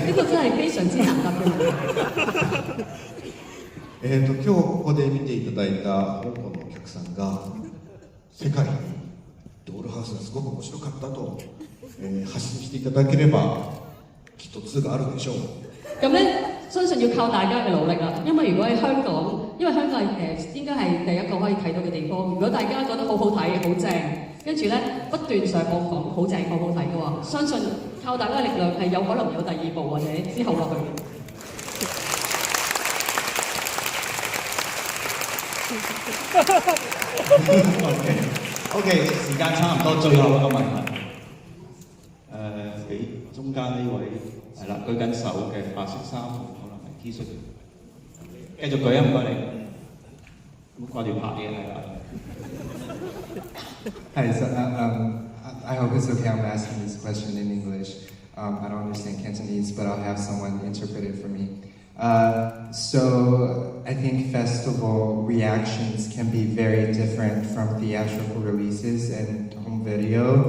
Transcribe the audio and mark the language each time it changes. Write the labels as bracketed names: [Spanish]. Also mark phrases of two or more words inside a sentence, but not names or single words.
[Cantonese] 呢個真係非常之難答嘅問題。 [Japanese] 今日ここで見ていただいた香港のお客さんが世界にドールハウスがすごく面白かったと、発信していただければきっと2があるでしょう。 [Cantonese] 咁咧，相信要靠大家嘅努力啦。因為如果喺香港，因為香港應該係第一個可以睇到嘅地方。如果大家覺得好好睇、好正，跟住咧不斷上網講好正、好好睇嘅話，相信靠大家嘅力量係有可能有第二部或者之後落去嘅。 OK，時間差唔多，最後一個問題。俾中間呢位係啦，舉緊手嘅白色衫，可能係 T 恤。繼續舉啊，唔該你。唔好掛住拍嘢係啦。 [English] Hi, so I hope it's okay. I'm asking this question in English. I don't understand Cantonese, but I'll have someone interpret it for me. So I think festival reactions can be very different from theatrical releases and home video.